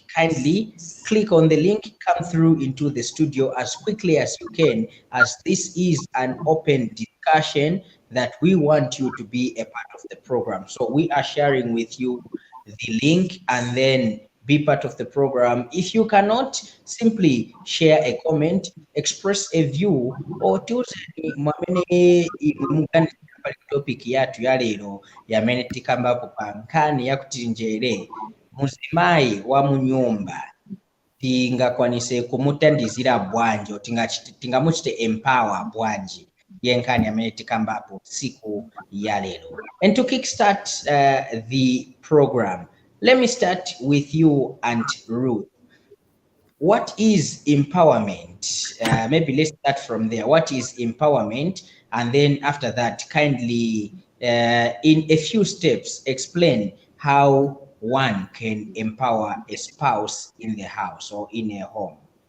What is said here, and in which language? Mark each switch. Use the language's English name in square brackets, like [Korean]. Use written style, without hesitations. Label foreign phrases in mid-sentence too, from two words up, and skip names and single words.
[English] Kindly click on the link, come through into the studio as quickly as you can, as this is an open discussion that we want you to be a part of the program. So we are sharing with you the link and then be part of the program. If you cannot, simply share a comment, express a view, or [Tumbuka] tuuzeni mwamene mugani topic yatu ya lero yamene tikambapo pa nkhani yakuti njere muzimayi wa munyumba tingakwanise kumutandizira bwanji, tingamuchite empower bwanji, yenkhani yamene tikambapo siku ya lero. [English] And to kickstart the program, let me start with you, Aunt Ruth. What is empowerment? Maybe let's start from there. What is empowerment? And then after that, kindly, in a few steps, explain how one can empower a spouse in the house or in a home.